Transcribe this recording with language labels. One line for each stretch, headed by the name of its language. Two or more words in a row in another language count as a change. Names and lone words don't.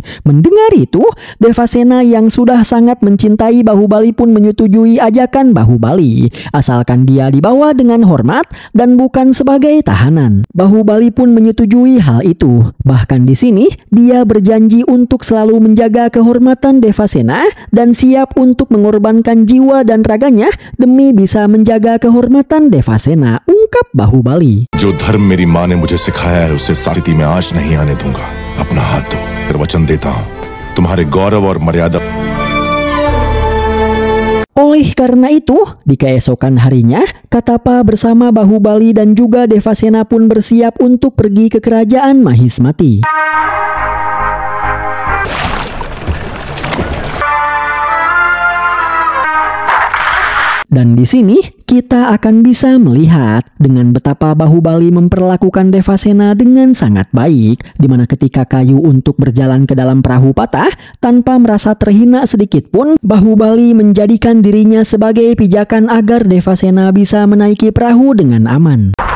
Indonesian: Mendengar itu, Devasena yang sudah sangat mencintai Bahubali pun menyetujui ajakan Bahubali, asalkan dia dibawa dengan hormat dan bukan sebagai tahanan. Bahubali pun menyetujui hal itu. Bahkan di sini, dia berjanji untuk selalu menjaga kehormatan Devasena dan siap untuk mengorbankan jiwa dan raganya demi bisa menjaga kehormatan Devasena, ungkap Bahubali.
Hindi: जो धर्म मेरी माँ ने मुझे सिखाया है उसे स्थिति में आंच नहीं आने दूंगा। अपना हाथ दो, फिर वचन देता हूँ तुम्हारे गौरव और मर्यादा।
Indonesian: Oleh karena itu, di keesokan harinya, Katapa bersama Bahubali dan juga Devasena pun bersiap untuk pergi ke kerajaan Mahismati. Dan di sini kita akan bisa melihat dengan betapa Bahubali memperlakukan Devasena dengan sangat baik, di mana ketika kayu untuk berjalan ke dalam perahu patah tanpa merasa terhina sedikit pun, Bahubali menjadikan dirinya sebagai pijakan agar Devasena bisa menaiki perahu dengan aman.